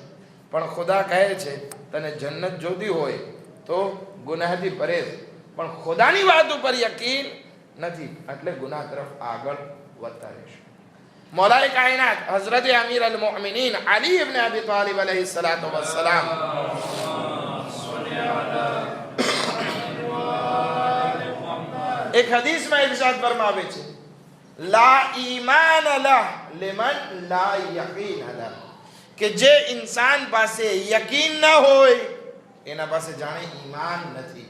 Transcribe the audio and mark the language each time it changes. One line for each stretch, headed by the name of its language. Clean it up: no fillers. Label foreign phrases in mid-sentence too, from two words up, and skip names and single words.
Gujarati: પણ ખુદા કહે છે તને જન્નત જોતી હોય તો ગુનાહથી પરેશ. પણ ખુદાની વાત ઉપર યકીન નથી એટલે ગુનાહ તરફ આગળ વધતા રહેશું. મૌલાએ કાયનાત હઝરત અમીર અલ મોમિનીન અલી ઇબ્ન અબી તાલિબ
Arabic: عليه الصلاة والسلام
Gujarati: એક હદીસમાં ઇરશાદ ફરમાવે છે,
Arabic: لا إيمان له لمن لا يقين له,
Gujarati: કે જે ઇન્સાન પાસે યકીન ન હોય એના પાસે જાણે ઈમાન નથી.